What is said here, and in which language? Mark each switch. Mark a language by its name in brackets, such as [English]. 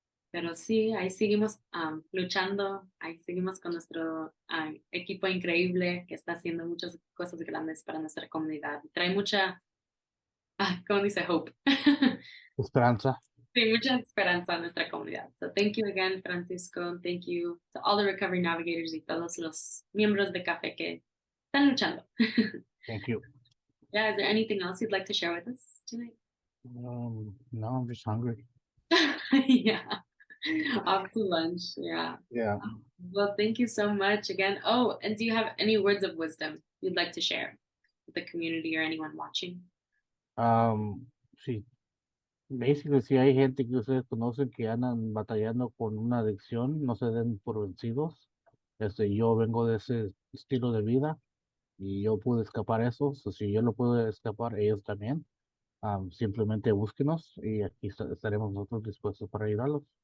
[Spanish] Pero sí, ahí seguimos luchando, ahí seguimos con nuestro equipo increíble que está haciendo muchas cosas grandes para nuestra comunidad. Trae mucha, ¿cómo dice? [English] Hope. [Spanish] Esperanza. Sí, mucha esperanza a nuestra comunidad. [English] So thank you again, Francisco. Thank you to all the Recovery Navigators [Spanish] y todos los miembros de Café que están luchando. [English] Thank you. Yeah, is there anything else you'd like to share with us tonight? No, I'm just hungry. Yeah. Off to lunch. Yeah. Yeah. Well, thank you so much again. Oh, and do you have any words of wisdom you'd like to share with the community or anyone watching? [Spanish] Sí, basically, si hay gente que ustedes conocen que andan batallando con una adicción, no se den por vencidos. Yo vengo de ese estilo de vida y yo pude escapar eso. So, si yo lo puedo escapar, ellos también. Simplemente búsquenos y aquí estaremos nosotros dispuestos para ayudarlos.